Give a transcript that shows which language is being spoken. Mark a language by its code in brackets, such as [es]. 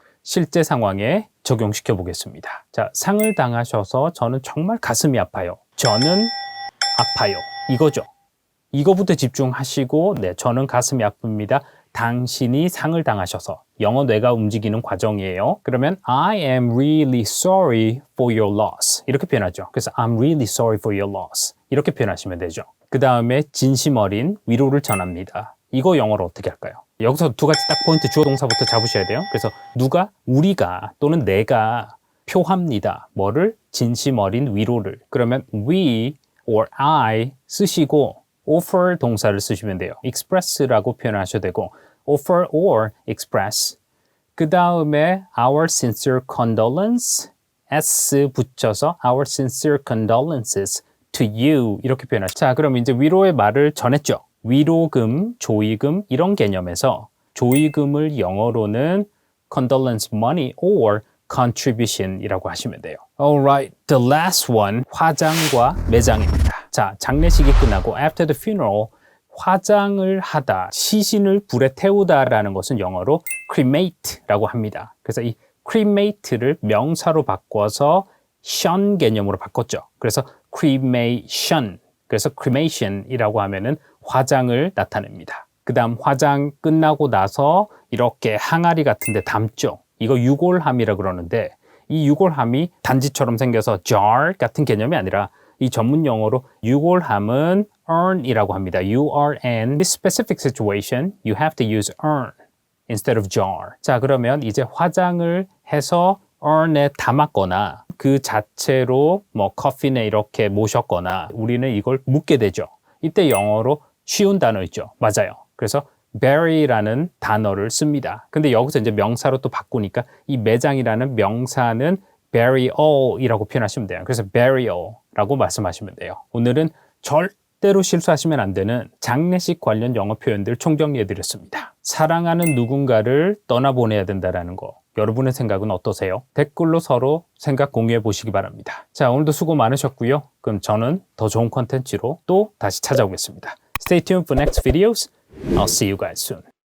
[ko] 실제 상황에 적용시켜 보겠습니다. 자, 상을 당하셔서 저는 정말 가슴이 아파요. 저는 아파요. 이거죠. 이거부터 집중하시고, 네, 저는 가슴이 아픕니다. 당신이 상을 당하셔서. 영어 뇌가 움직이는 과정이에요. 그러면 [en] I am really sorry for your loss. [ko] 이렇게 표현하죠. 그래서 [en] I'm really sorry for your loss. [ko] 이렇게 표현하시면 되죠. 그 다음에 진심 어린 위로를 전합니다. 이거 영어로 어떻게 할까요? 여기서 두 가지 딱 포인트 주어 동사부터 잡으셔야 돼요. 그래서 누가, 우리가 또는 내가 표합니다. 뭐를? 진심 어린 위로를. 그러면 [en] we or I [ko] 쓰시고 offer 동사를 쓰시면 돼요. express라고 표현하셔도 되고 [en] offer or express. [ko] 그 다음에 our sincere condolence, s 붙여서 [en] our sincere condolences to you [ko] 이렇게 표현하시죠. 자, 그럼 이제 위로의 말을 전했죠. 위로금, 조의금 이런 개념에서 조의금을 영어로는 [en] condolence money or contribution [ko] 이라고 하시면 돼요. [en] Alright, the last one, [ko] 화장과 매장입니다. 자, 장례식이 끝나고 [en] after the funeral, [ko] 화장을 하다, 시신을 불에 태우다라는 것은 영어로 cremate라고 합니다. 그래서 이 cremate를 명사로 바꿔서 션 개념으로 바꿨죠. 그래서 cremation, 그래서 cremation이라고 하면은 화장을 나타냅니다. 그 다음 화장 끝나고 나서 이렇게 항아리 같은 데 담죠. 이거 유골함이라 그러는데 이 유골함이 단지처럼 생겨서 jar 같은 개념이 아니라 이 전문 용어로 유골함은 urn이라고 합니다. urn. [en] In this specific situation, you have to use urn instead of jar. [ko] 자, 그러면 이제 화장을 해서 urn에 담았거나 그 자체로 뭐 커핀에 이렇게 모셨거나 우리는 이걸 묻게 되죠. 이때 영어로 쉬운 단어 있죠. 맞아요. 그래서 bury라는 단어를 씁니다. 근데 여기서 이제 명사로 또 바꾸니까 이 매장이라는 명사는 burial이라고 표현하시면 돼요. 그래서 burial라고 말씀하시면 돼요. 오늘은 절대로 실수하시면 안 되는 장례식 관련 영어 표현들 총정리해 드렸습니다. 사랑하는 누군가를 떠나보내야 된다는 거. 여러분의 생각은 어떠세요? 댓글로 서로 생각 공유해 보시기 바랍니다. 자, 오늘도 수고 많으셨고요. 그럼 저는 더 좋은 콘텐츠로 또 다시 찾아오겠습니다. [en] Stay tuned for next videos. I'll see you guys soon.